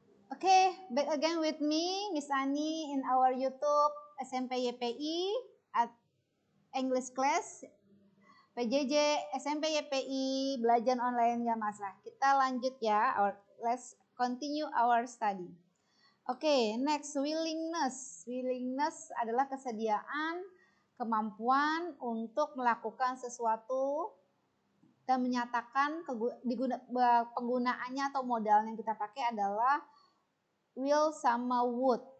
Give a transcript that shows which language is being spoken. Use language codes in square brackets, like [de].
[en] Okay, back again with me, Miss Ani, in our YouTube SMP YPI at English class. [id] PJJ SMP YPI belajar online gak masalah. Kita lanjut ya. [en] Let's continue our study. Okay, next, willingness. [id] Willingness adalah kesediaan, kemampuan untuk melakukan sesuatu dan menyatakan penggunaannya atau modal yang kita pakai adalah will sama would.